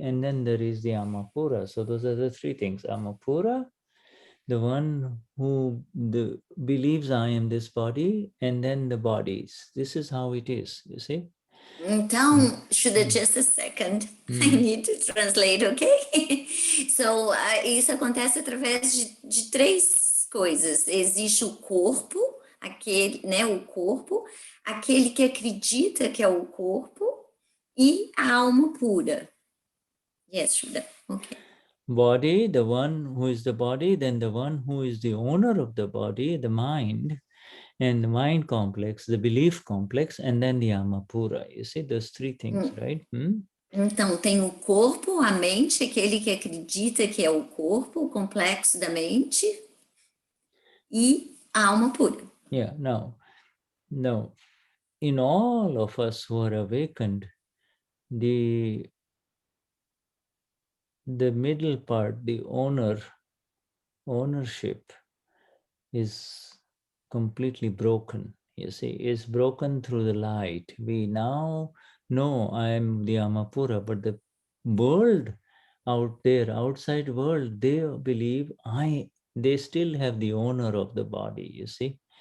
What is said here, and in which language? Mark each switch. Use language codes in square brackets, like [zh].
[en] And then there is the Amapura. So those are the three things. Amapura, the one who believes I am this body, and then the bodies. This is how it is, you see. Então, Shuddha, just a second. I need to translate, okay? [pt] So, isso acontece através de três coisas. Existe o corpo, aquele, né, o corpo, aquele que acredita que é o corpo e a alma pura. [en] Yes, Shuddha, okay. Body, the one who is the body, then the one who is the owner of the body, the mind, And the mind complex, the belief complex, and then the Amapura. You see those three things, right? [pt] Então, tem o corpo, a mente, aquele que acredita que é o corpo, o complexo da mente, e a alma pura. [en] Yeah, no. In all of us who are awakened, the middle part, the ownership is completely broken. You see, is broken through the light. We now know I am the Amapura, but the world out there, outside world, they believe they still have the owner of the body, you see.